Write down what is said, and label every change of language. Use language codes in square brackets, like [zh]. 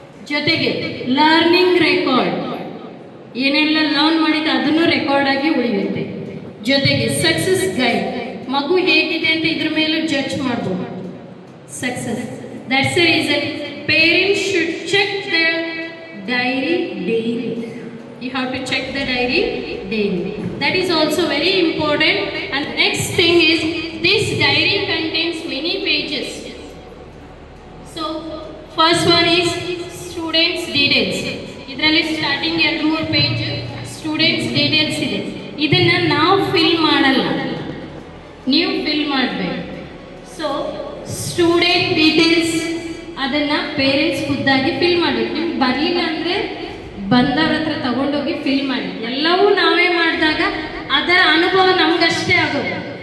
[kn] ಜೊತೆಗೆ learning record, ಏನೆಲ್ಲ learn ಮಾಡಿದ ಅದನ್ನು ರೆಕಾರ್ಡ್ ಆಗಿ ಉಳಿಯುತ್ತೆ. ಜೊತೆಗೆ ಸಕ್ಸಸ್ ಗೈಡ್, ಮಗು ಹೇಗಿದೆ ಅಂತ ಇದ್ರ ಮೇಲೆ ಜಡ್ಜ್ ಮಾಡ್ಬೋದು. [en] Success, that's the reason parents should check their diary daily. You have to check the diary daily. That is also very important. And next thing is, this diary contains many pages. So first one is students details. [kn] ಇದರಲ್ಲಿ starting 2-3 page students details ಇದೆ. ಇದನ್ನು ನಾವು fill ಮಾಡಲ್ಲ, ನೀವು fill ಮಾಡಬೇಕು. So student details ಅದನ್ನು parents ಖುದ್ದಾಗಿ fill ಮಾಡಬೇಕು. ನಿಮ್ಗೆ ಬರಲಿಲ್ಲ ಅಂದರೆ ಬಂದವ್ರ ಹತ್ರ ತಗೊಂಡೋಗಿ ಫಿಲ್ ಮಾಡಿ. ಎಲ್ಲವೂ ನಾವೇ ಮಾಡಿದಾಗ ಅದರ ಅನುಭವ ನಮಗಷ್ಟೇ ಆಗೋದು.